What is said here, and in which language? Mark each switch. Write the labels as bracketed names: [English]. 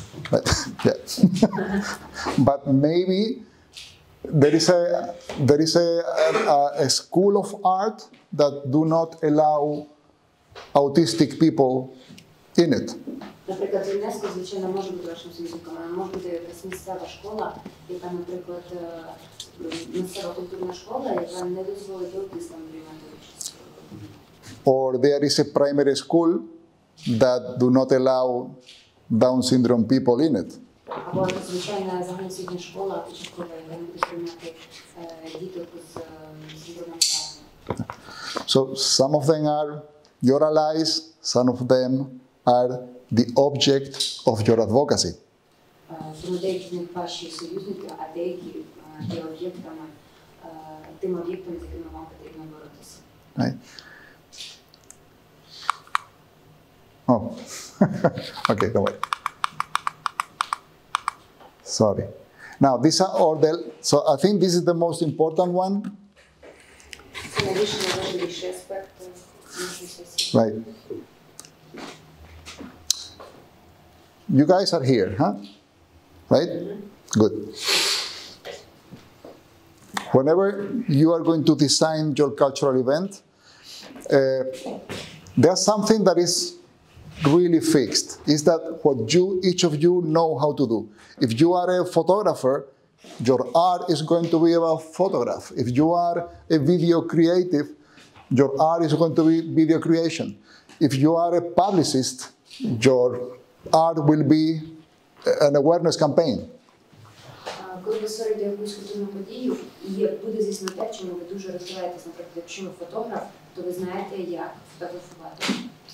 [English] But, yeah. But maybe there is a school of art that do not allow autistic people in it. [Ukrainian] Наприклад, ЮНЕСКО, звичайно, може бути вашим союзником, але може бути якась місцева школа, яка, наприклад, місцева культурна школа, яка не дозволить аутистам приймати участь. [English] Or there is a primary school that do not allow Down syndrome people in it. [Ukrainian] Або звичайна загальноосвітня школа, початкова, яка не буде приймати діток з синдромом Дауна. [English] So some of them are your allies, some of them are the object of your advocacy. [Ukrainian] Тому деякі з них ваші союзники, а деякі є об'єктами, тим об'єктом, з якими вам потрібно боротися. [English] Right? Oh, okay, don't worry. Sorry. Now, these are all the, so I think this is the most important one. [Ukrainian] Це найвищий аспект нашої сесії. [English] Right. You guys are here, huh? right? Good. Whenever you are going to design your cultural event, there's something that is really fixed. Is that what each of you know how to do. If you are a photographer, your art is going to be about photograph. If you are a video creative, your art is going to be video creation. If you are a publicist, your art will be an awareness campaign. [Ukrainian] Коли ви створюєте якусь культурну подію, і буде, звісно, те, чому ви дуже розвиваєтесь, наприклад, якщо ви фотограф, то ви знаєте, як фотографувати.